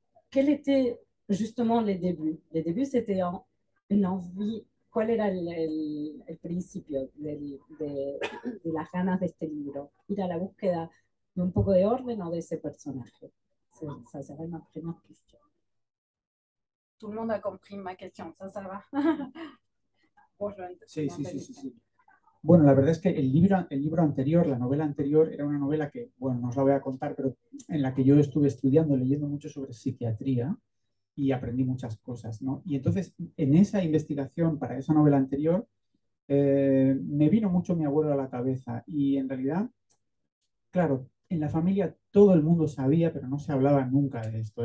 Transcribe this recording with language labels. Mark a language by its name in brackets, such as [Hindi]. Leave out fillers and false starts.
[French] Quel était justement les débuts? Les débuts, c'était une envie. [Spanish] ¿Cuál era el principio de las ganas de este libro? Ir a la búsqueda de un poco de orden o de ese personaje. [French] Ça serait ma première question. Tout le monde a compris ma question, ça va. [Spanish] Sí. Bueno, la verdad es que el libro anterior, la novela anterior, era una novela que, bueno, no os la voy a contar, pero en la que yo estuve estudiando, leyendo mucho sobre psiquiatría y aprendí muchas cosas, ¿no? Y entonces, en esa investigación para esa novela anterior, me vino mucho mi abuelo a la cabeza y en realidad, claro, en la familia todo el mundo sabía, pero no se hablaba nunca de esto.